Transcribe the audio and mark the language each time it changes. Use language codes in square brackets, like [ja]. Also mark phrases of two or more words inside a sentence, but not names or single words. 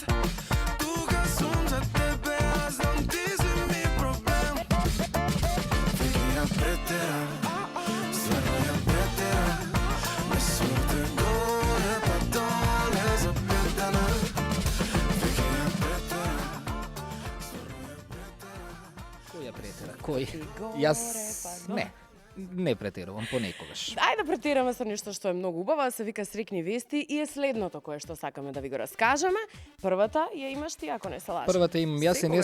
[sr] Tuga sam za tebe, a znam ti si mi problem. Viki ja preteram, stvarno ja preteram, ne surte gore pa dole za 5 dana. Viki ja preteram. [mk] Кој ја претера? Кој? Јас не претерувам понекогаш. Ајде да претераме со нешто што е многу убаво, се вика Срекни вести и е следното кое што сакаме да ви го раскажеме. Првата ја имаш ти, ако не се лажам. Првата имам јас и не